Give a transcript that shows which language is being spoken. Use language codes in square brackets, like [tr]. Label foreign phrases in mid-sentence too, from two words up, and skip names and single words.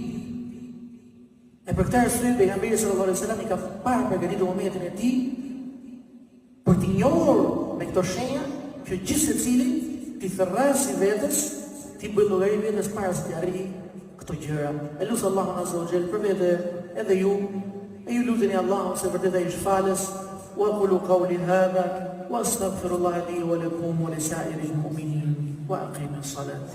[sq] E për këtë arsye pejgamberi [ar] صلى الله عليه وسلم [sq] i ka parë përgatitur momentin e tij për të njohur me këto shenja që gjithë secili t'i thërrasi vetes, t'i bëjë llogari vetes para se t'i arrijë këto gjëra. E lutem Allahun [ar] عز وجل [sq] për vete edhe ju, e ju luteni Allahun se vërtet ai është falës. [ar] وقولوا قولي هذا وأستغفر الله لي ولكم ولسائر المؤمنين وأقيموا الصلاة.